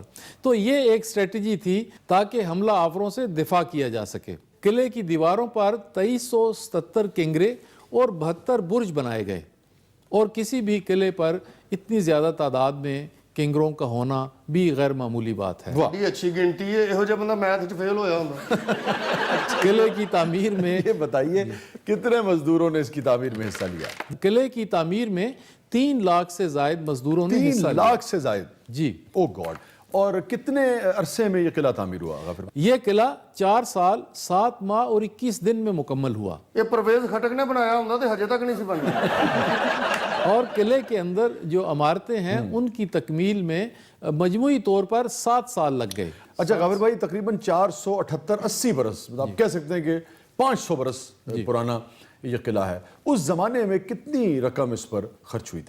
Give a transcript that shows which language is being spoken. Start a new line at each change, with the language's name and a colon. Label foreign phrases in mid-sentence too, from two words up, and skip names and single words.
Urdu: تو یہ ایک اسٹریٹجی تھی تاکہ حملہ آوروں سے دفاع کیا جا سکے. قلعے کی دیواروں پر 2377 کنگرے اور 72 برج بنائے گئے اور کسی بھی قلعے پر اتنی زیادہ تعداد میں کنگروں کا ہونا بھی غیر معمولی بات ہے. بڑی اچھی گنتی ہے,
Punjabi: یہو جہا بندہ میتھ وچ فیل ہویا ہوندا.
Urdu: قلعے کی تعمیر میں یہ بتائیے کتنے مزدوروں نے اس کی تعمیر میں حصہ لیا؟ قلعے کی تعمیر میں 3 لاکھ سے زائد مزدوروں نے حصہ 3 لیا. لاکھ سے زائد. جی.
English: Oh God.
Urdu: اور کتنے عرصے میں یہ قلعہ تعمیر ہوا غافر بھائی؟ یہ قلعہ 4 سال 7 ماہ اور 21 دن میں مکمل ہوا.
Punjabi: یہ پرویز خٹک نے بنایا ہوندا تے ہجے تک نہیں سی بنیا.
Urdu: اور قلعے کے اندر جو عمارتیں ہیں ان کی تکمیل میں مجموعی طور پر 7 سال لگ گئے. اچھا غافر بھائی, تقریباً 478-80 برس, آپ کہہ سکتے ہیں کہ 500 برس پرانا یہ قلعہ ہے. اس زمانے میں کتنی رقم اس پر خرچ ہوئی تھی؟